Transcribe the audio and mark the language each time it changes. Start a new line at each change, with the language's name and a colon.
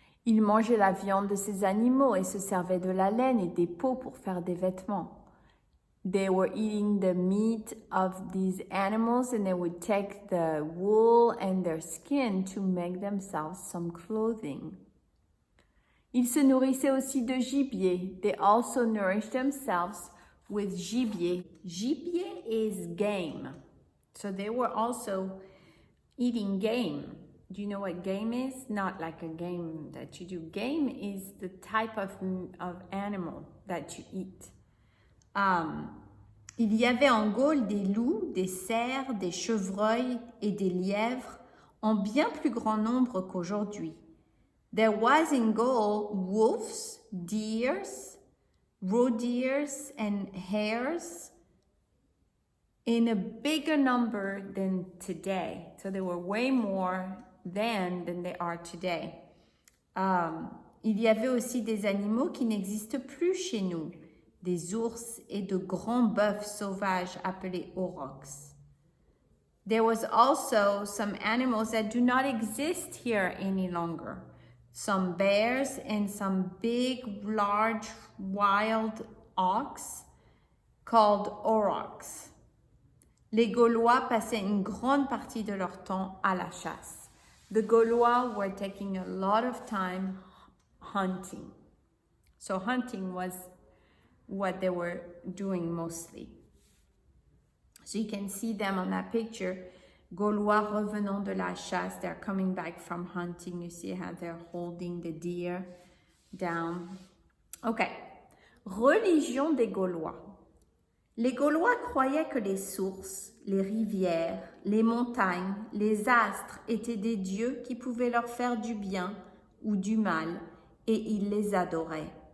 French: Ils mangeaient la viande de ces animaux et se servaient de la laine et des peaux pour faire des vêtements.
English: They were eating the meat of these animals and they would take the wool and their skin to make themselves some clothing.
French: Ils se nourrissaient aussi de gibier.
English: They also nourished themselves with gibier. Gibier is game. So they were also eating game. Do you know what game is? Not like a game that you do. Game is the type of animal that you eat.
French: Il y avait en Gaule des loups, des cerfs, des chevreuils et des lièvres en bien plus grand nombre qu'aujourd'hui.
English: There was in Gaul wolves, deers, roe deers and hares in a bigger number than today. So there were way more then than they are today.
French: Il y avait aussi des animaux qui n'existent plus chez nous, des ours et de grands bœufs sauvages appelés aurochs.
English: There was also some animals that do not exist here any longer. Some bears and some big, large, wild ox called aurochs.
French: Les Gaulois passaient une grande partie de leur temps à la chasse.
English: The Gaulois were taking a lot of time hunting. So hunting was what they were doing mostly. So you can see them on that picture.
French: Gaulois revenant de la chasse,
English: they're coming back from hunting. You see how they're holding the deer down.
French: Okay. Religion des Gaulois. Les Gaulois croyaient que les sources, les rivières, les montagnes, les astres étaient des dieux qui pouvaient leur faire du bien ou du mal, et ils les adoraient.